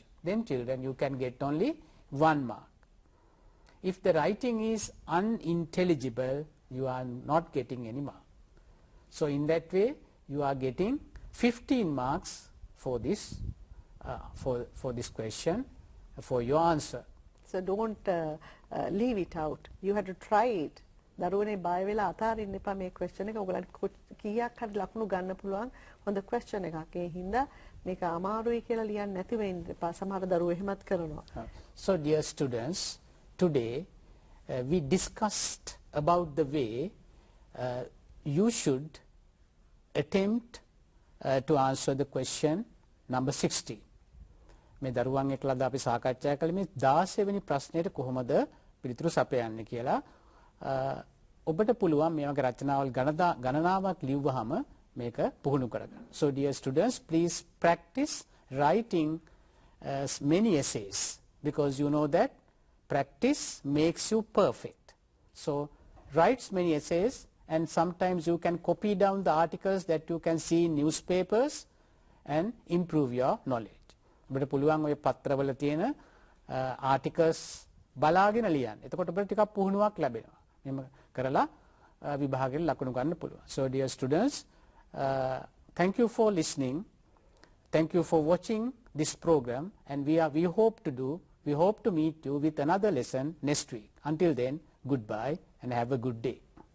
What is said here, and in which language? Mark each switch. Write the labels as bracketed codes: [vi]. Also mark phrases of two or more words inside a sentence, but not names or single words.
[en] Then children, you can get only 1 mark. If the writing is unintelligible, you are not getting any mark. So in that way, you are getting 15 marks for this for this question, for your answer. So don't leave it out. You have to try it. [si] දරුවනේ බය වෙලා අතාරින්න එපා මේ question එක. ඔයගලන්ට කීයක් හරි ලකුණු ගන්න පුළුවන් හොඳ question එකක්. ඒ හින්දා මේක අමාරුයි කියලා ලියන්න නැති වෙන්න එපා. සමහර දරුවෝ එහෙමත් කරනවා. [en] So dear students, today we discussed about the way you should attempt to answer the question number 16. [si] මේ දරුවන් එක්කලා අපි සාකච්ඡා කළේ මේ 16 වෙනි ප්‍රශ්නෙට කොහොමද පිළිතුරු සපයන්නේ කියලා. ඔබට පුළුවන් මේ වගේ රචනාවල් ගණනාවක් ලියුවහම මේක පුහුණු කරගන්න. [en] So dear students, please practice writing many essays, because you know that practice makes you perfect. So write many essays, and sometimes you can copy down the articles that you can see in newspapers and improve your knowledge. [si] ඔබට පුළුවන් ඔය පත්‍රවල තියෙන articles බලාගෙන ලියන්න. එතකොට ඔබට ටිකක් පුහුණුවක් ලැබෙනවා. මෙහෙම කරලා විභාගෙට ලකුණු ගන්න පුළුවන්. [en] So dear students, thank you for listening. Thank you for watching this program, and we hope to meet you with another lesson next week. Until then, goodbye and have a good day.